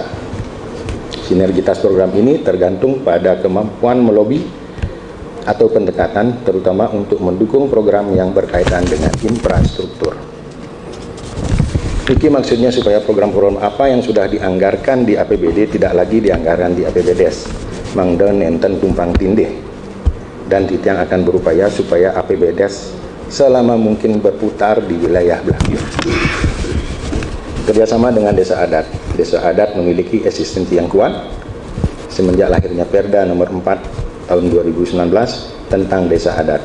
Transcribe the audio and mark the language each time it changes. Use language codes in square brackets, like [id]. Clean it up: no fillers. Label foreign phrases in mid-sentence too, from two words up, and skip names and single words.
[id] Sinergitas program ini tergantung pada kemampuan melobi atau pendekatan, terutama untuk mendukung program yang berkaitan dengan infrastruktur. Ini maksudnya supaya program-program apa yang sudah dianggarkan di APBD tidak lagi dianggarkan di APBDes, [ban] mangden enten [id] tumpang tindih. Dan Titiang akan berupaya supaya APBDes selama mungkin berputar di wilayah Blakio. Kerjasama dengan desa adat. Desa adat memiliki eksistensi yang kuat semenjak lahirnya Perda nomor 4 tahun 2019 tentang desa adat.